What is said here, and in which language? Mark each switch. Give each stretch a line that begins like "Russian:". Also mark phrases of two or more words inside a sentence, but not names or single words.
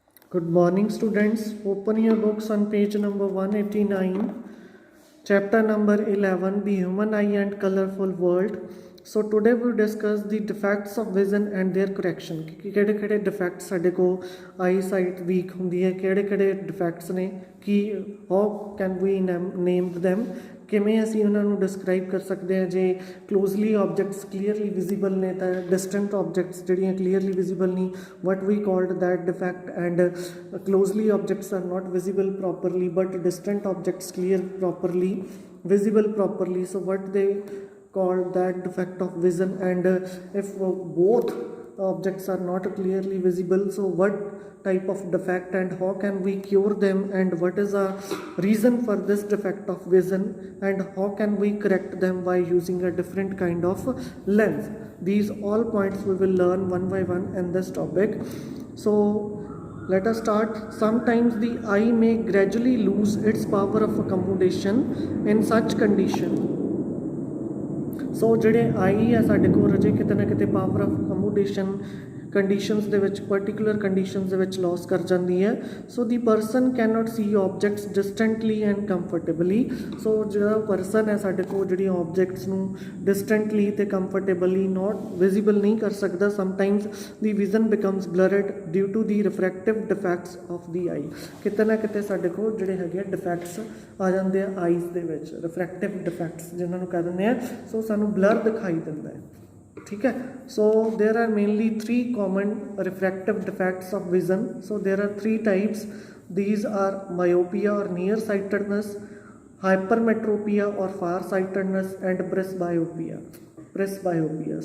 English: Good morning, students. Open your books on page number 189, chapter number 11, The Human Eye and Colorful World. So today we'll discuss the defects of vision and their correction.
Punjabi: ਕਿਹੜੇ ਕਿਹੜੇ defects ਸਾਡੇ ਕੋ
English: eyesight weak
Punjabi: ਹੁੰਦੀ ਹੈ, ਕਿਹੜੇ ਕਿਹੜੇ defects ਨੇ, ਕਿ
English: how can we name them,
Punjabi: ਕਿਵੇਂ ਅਸੀਂ ਉਹਨਾਂ ਨੂੰ ਡਿਸਕ੍ਰਾਈਬ ਕਰ ਸਕਦੇ ਹਾਂ।
English: ਜੇ closely objects clearly visible
Punjabi: ਨੇ ਤਾਂ
English: distant objects ਜਿਹੜੀਆਂ clearly visible ਨਹੀਂ, what we called that defect. ਐਂਡ closely objects are not visible properly but distant objects clear properly, visible properly, so what they call that defect of vision. And if both objects are not clearly visible, so what type of defect and how can we cure them, and what is a reason for this defect of vision, and how can we correct them by using a different kind of lens. These all points we will learn one by one in this topic. So let us start. Sometimes the eye may gradually lose its power of accommodation in such condition.
Punjabi: So ਜਿਹੜੇ ਆਈ ਹੈ ਸਾਡੇ ਕੋਲ ਰਜੇ ਕਿਤੇ ਨਾ ਕਿਤੇ
English: power of accommodation conditions
Punjabi: ਦੇ ਵਿੱਚ,
English: particular conditions
Punjabi: ਦੇ ਵਿੱਚ ਲੋਸ ਕਰ ਜਾਂਦੀ ਹੈ।
English: so the person cannot see objects distantly and comfortably.
Punjabi: ਸੋ ਜਿਹੜਾ ਪਰਸਨ ਹੈ ਸਾਡੇ ਕੋਲ ਜਿਹੜੀਆਂ ਆਬਜੈਕਟਸ ਨੂੰ ਡਿਸਟੈਂਟਲੀ ਅਤੇ ਕੰਫਰਟੇਬਲੀ
English: not visible
Punjabi: ਨਹੀਂ ਕਰ ਸਕਦਾ।
English: sometimes the vision becomes blurred due to the refractive defects of the eye.
Punjabi: ਕਿਤੇ ਨਾ ਕਿਤੇ ਸਾਡੇ ਕੋਲ ਜਿਹੜੇ ਹੈਗੇ ਆ ਡਿਫੈਕਟਸ ਆ ਜਾਂਦੇ ਆ ਆਈਜ਼ ਦੇ ਵਿੱਚ,
English: refractive defects
Punjabi: ਜਿਹਨਾਂ ਨੂੰ ਕਹਿ ਦਿੰਦੇ ਆ। ਸੋ ਸਾਨੂੰ ਬਲਰ ਦਿਖਾਈ ਦਿੰਦਾ ਹੈ,
Hindi: ठीक है।
English: So there are mainly three common refractive defects of vision. So there are three types. These are myopia or nearsightedness, hypermetropia or farsightedness, and presbyopia.